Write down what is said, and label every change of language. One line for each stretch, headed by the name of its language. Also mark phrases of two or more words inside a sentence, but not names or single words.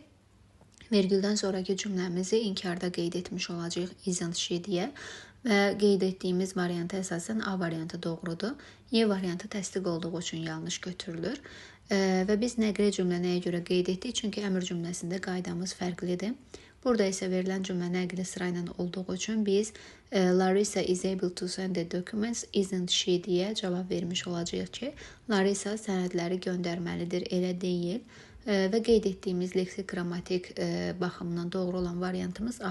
Azerbaijani: Vergüldən sonraki cümləmizi inkarda qeyd etmiş olacaq
English: isn't she
Azerbaijani: deyə və qeyd etdiyimiz variantı əsasən A variantı doğrudur. Y variantı təsdiq olduğu üçün yanlış götürülür. Və biz nəqli cümlə nəyə görə qeyd etdik? Çünki əmr cümləsində qaydamız fərqlidir. Burada isə verilən cümlə nəqli sırayla olduğu üçün biz
English: Larissa is able to send the documents, isn't she
Azerbaijani: deyə cavab vermiş olacaq ki, Larissa sənədləri göndərməlidir, elə deyil. Və qeyd etdiyimiz leksik qrammatik baxımından doğru olan variantımız A